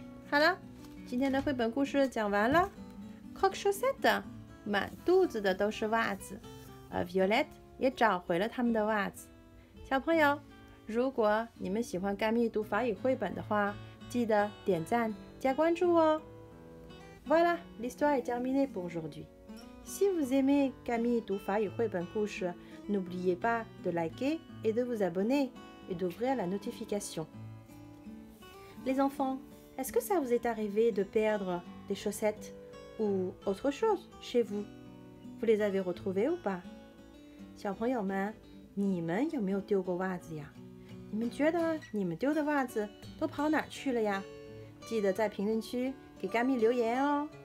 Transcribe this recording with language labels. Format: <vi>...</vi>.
<zh>好了，今天的绘本故事讲完了。croque chaussette， 满肚子的都是袜子，而 Violette 也找回了他们的袜子。小朋友，如果你们喜欢甘蜜读法语绘本的话，记得点赞加关注哦。</zh> <fr>Voilà, l'histoire est terminée pour aujourd'hui. Si vous aimez Camille</fr> <zh>读法语绘本故事，</zh> <fr>n'oubliez pas de liker et de vous abonner et d'ouvrir la notification. Les enfants, est-ce que ça vous est arrivé de perdre des chaussettes ou autre chose chez vous? Vous les avez retrouvées ou pas?</fr> <zh>小朋友们，你们有没有丢过袜子呀？你们觉得你们丢的袜子都跑哪儿去了呀？记得在评论区给甘蜜留言哦，我们讨论讨论吧。袜子都跑哪儿去了呢？</zh>